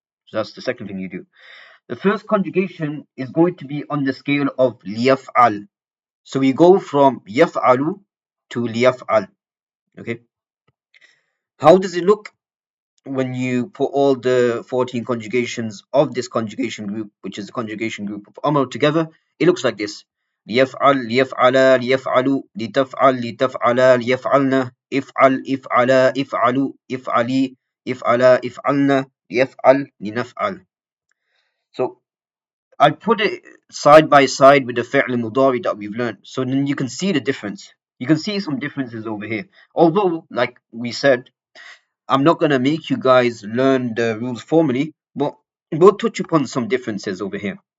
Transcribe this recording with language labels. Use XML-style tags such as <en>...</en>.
<en>So that's the second thing you do. The first conjugation is going to be on the scale of liyaf'al. So we go from yaf'alu to liyaf'al. Okay? How does it look when you put all the 14 conjugations of this conjugation group, which is the conjugation group of amr, together? It looks like this.</en> <ar>ليفعل ليفعلا ليفعلوا لتفعل لتفعلا ليفعلن افعل افعلا افعلوا افعلي افعلا افعلن ليفعل لنفعل.</ar> <en>So I put it side by side with the fi'l mudari that we've learned, so then you can see the difference. You can see some differences over here. Although, like we said, I'm not gonna make you guys learn the rules formally, but we'll touch upon some differences over here.</en>